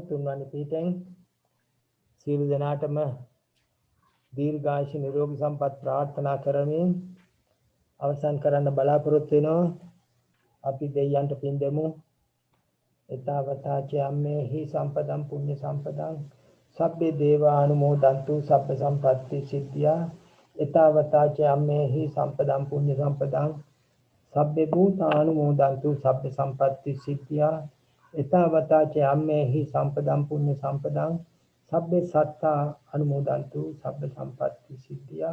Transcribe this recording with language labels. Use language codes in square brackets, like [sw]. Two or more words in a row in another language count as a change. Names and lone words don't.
[si] තුන්වැනි පීඨෙන් සියලු දෙනාටම දීර්ඝායුෂ නිරෝගී සම්පත් ප්‍රාර්ථනා කරමින් අවසන් කරන්න බලාපොරොත්තු වෙනවා. අපි දෙයයන්ට පින් දෙමු. [pi] එතාවතාච අම්මේහි සම්පදම් පුඤ්ඤ සම්පදං සබ්බේ දේවානුමෝදන්තු සබ්බ සම්පත්ති සිද්ධියා. එතාවතාච අම්මේහි සම්පදම් පුඤ්ඤ සම්පදං සබ්බේ භූතානුමෝදන්තු සබ්බ සම්පත්ති සිද්ධියා. එතාවතාච අම්මේහි සම්පදම් පුඤ්ඤ සම්පදං සබ්බේ සත්තා අනුමෝදන්තු සබ්බ සම්පත්ති සිද්ධියා.